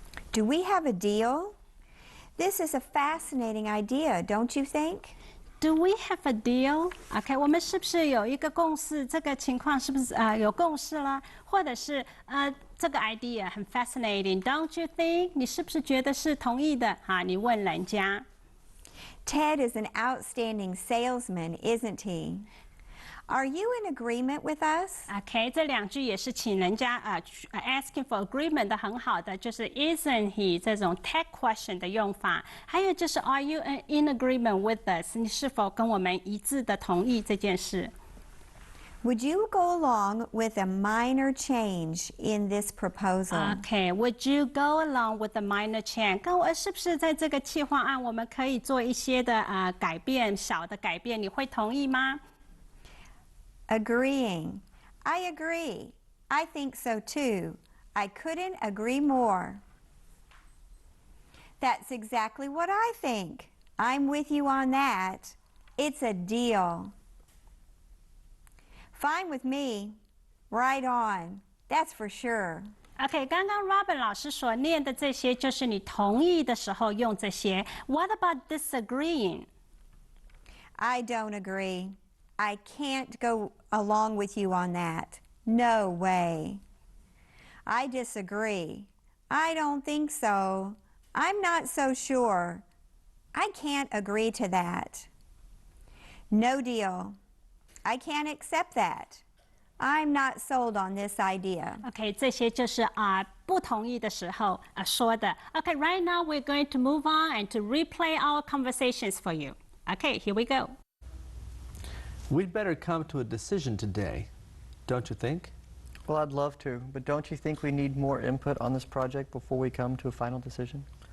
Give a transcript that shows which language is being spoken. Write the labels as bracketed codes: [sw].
[en] Do we have a deal? This is a fascinating idea, don't you think? Do we have a deal? [zh] OK， 我们是不是有一个共识？这个情况是不是有共识了？或者是这个 [en] idea 很 fascinating, don't you think? [zh] 你是不是觉得是同意的？哈，你问人家。 [en] Ted is an outstanding salesman, isn't he? Are you in agreement with us? [zh] OK， 这两句也是请人家 [en] asking for agreement [zh] 的很好的，就是 [en] isn't he [zh] 这种 tag question 的用法。还有就是 [en] Are you in agreement with us？ [zh] 你是否跟我们一致的同意这件事？ [en] Would you go along with a minor change in this proposal? OK，Would you go along with the minor change？ [zh] 跟我是不是在这个计划案我们可以做一些的改变，小的改变，你会同意吗？ [en] Agreeing. I agree. I think so too. I couldn't agree more. That's exactly what I think. I'm with you on that. It's a deal. Fine with me. Right on. That's for sure. [zh] OK， 刚刚 Robin 老师所念的这些，就是你同意的时候用这些。 [en] What about disagreeing? I don't agree. I can't go along with you on that. No way. I disagree. I don't think so. I'm not so sure. I can't agree to that. No deal. I can't accept that. I'm not sold on this idea. OK， 这些就是不同意的时候说的。 OK，right now we're going to move on and to replay our conversations for you. OK, here we go. We'd better come to a decision today, don't you think? Well, I'd love to, but don't you think we need more input on this project before we come to a final decision?